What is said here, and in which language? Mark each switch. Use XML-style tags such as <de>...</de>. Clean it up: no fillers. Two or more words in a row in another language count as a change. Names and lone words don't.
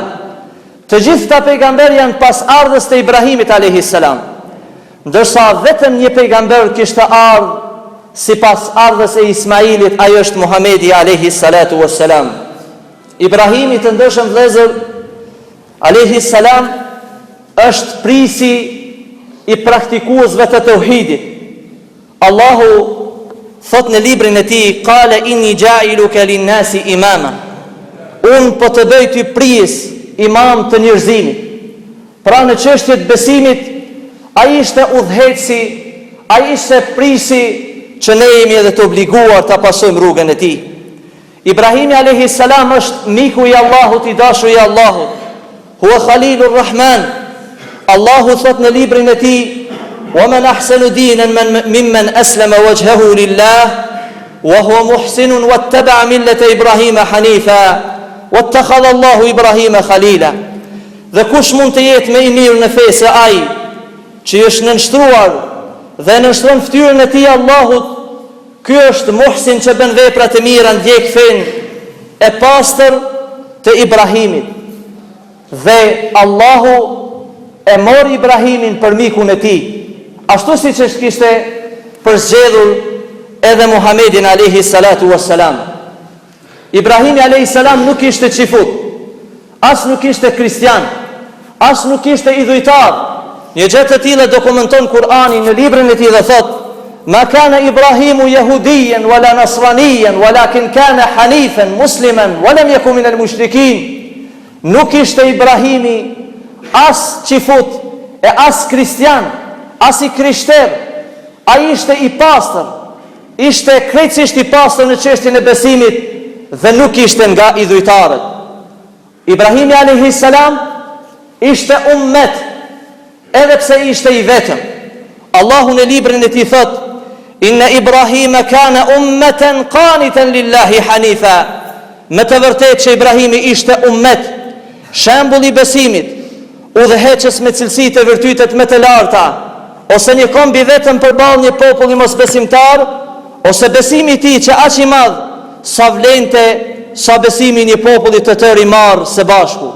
<sq>Të gjithë ta pejgamberë janë pasardhës të Ibrahimit</sq> <ar>عليه السلام,</ar> <sq>ndërsa vetëm një pejgamber kishte ardhur si pasardhës e Ismailit, ai është Muhamedi</sq> <ar>عليه الصلاة والسلام.</ar> <sq>Ibrahimi të ndëshëm vëllezër</sq> <ar>عليه السلام</ar> <sq>është prisi I praktikuesve të tauhidit. Allahu thot në librin e tij:</sq> <ar>"قال إني جاعلك للناس إماما."</ar> <sq>Unë po të bëj ty pris, imam të njerëzimit. Pra në çështjet besimit, ai ishte udhëheci, ai ishte prisi që ne jemi edhe të obliguar të pasojmë rrugën e tij. Ibrahimi</sq> <ar>عليه السلام</ar> <sq>është miku I Allahut, I dashur I Allahut.</sq> <ar>هو خليل الرحمن.</ar> <sq>Allahu thot në librin e tij:</sq> <ar>"ومن أحسن دينا ممن أسلم وجهه لله وهو محسن واتبع ملة إبراهيم حنيفا واتخذ الله إبراهيم خليلا."</ar> <sq>Dhe kush mund të jetë më I mirë në fe se ai që është nënshtruar dhe nënshtron fytyrën e tij Allahut? Ky është muhsin që bën vepra të mira, ndjek fen e pastër të Ibrahimit. Dhe Allahu e mori Ibrahimin për mikun e tij, ashtu siç e kishte përzgjedhur edhe Muhamedin</sq> <ar>عليه الصلاة والسلام.</ar> <sq>Ibrahimi</sq> <ar>عليه السلام</ar> <sq>nuk ishte çifut, as nuk ishte kristian, as nuk ishte idhujtar. Një gjë të tillë dokumenton Kur'ani në librin e tij dhe thot:</sq> <ar>"ما كان إبراهيم يهوديا ولا نصرانيا ولكن كان حنيفا مسلما ولم يكن من المشركين."</ar> <sq>Nuk ishte Ibrahimi as qifut e as kristian, as i krishter. Ai ishte i pastër, ishte krejtësisht i pastër në çështjen e besimit dhe nuk ishte nga idhujtarët. Ibrahimi</sq> <ar>عليه السلام</ar> <sq>ishte ummet, edhe pse ishte i vetëm. Allahu në librin e tij thot:</sq> <ar>إن إبراهيم كان أمة قانتا لله حنيفا.</ar> <sq>Me të vërtetë që Ibrahimi ishte ummet, shembull i besimit, udhëheqës me cilësitë e virtytet më të larta, ose një kombi vetëm përballë një populli mosbesimtar, ose besimi i tij që aq i madh sa vlente sa besimi i një populli të tërë i marrë së bashku.</sq>